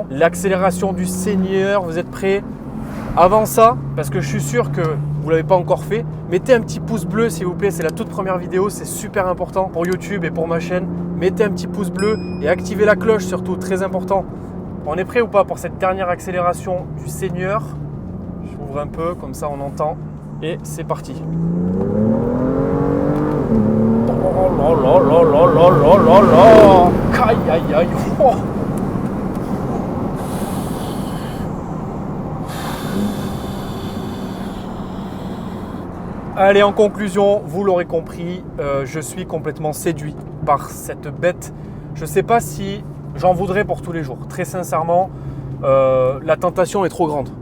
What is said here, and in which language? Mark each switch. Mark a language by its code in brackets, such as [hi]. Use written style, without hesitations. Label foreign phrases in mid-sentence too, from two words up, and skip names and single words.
[fr] L'accélération du Seigneur, vous êtes prêts? Avant ça, parce que je suis sûr que vous ne l'avez pas encore fait, mettez un petit pouce bleu s'il vous plaît, c'est la toute première vidéo, c'est super important pour YouTube et pour ma chaîne. Mettez un petit pouce bleu et activez la cloche surtout, très important. On est prêt ou pas pour cette dernière accélération du Seigneur? J'ouvre un peu, comme ça on entend. Et c'est parti. Oh là là là là là là là là. Aïe aïe aïe. Oh. Allez, en conclusion, vous l'aurez compris, je suis complètement séduit par cette bête. Je ne sais pas si j'en voudrais pour tous les jours. Très sincèrement, la tentation est trop grande.